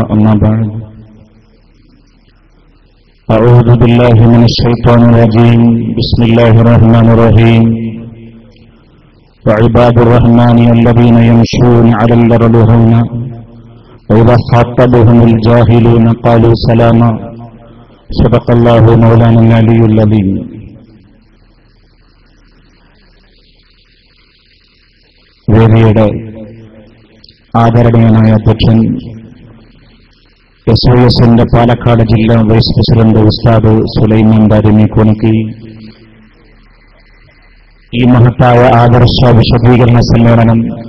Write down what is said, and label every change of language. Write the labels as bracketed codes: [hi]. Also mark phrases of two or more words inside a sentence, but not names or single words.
[ar] أما بعد، أعوذ بالله من الشيطان الرجيم. بسم الله الرحمن الرحيم. وعباد الرحمن الذين يمشون على الأرض هونا وإذا خاطبهم الجاهلون قالوا سلاما. صدق الله مولانا العلي العظيم. [ml] വേദിയുടെ ആദരണീയനായ അധ്യക്ഷൻ SOSന്റെ പാലക്കാട് ജില്ലാ വൈസ് പ്രസിഡന്റ് ഉസ്താദ് സുലൈമാൻ ദാരിമി കോണിക്ക്, ഈ മഹത്തായ ആദർശ വിശദീകരണ സമ്മേളനം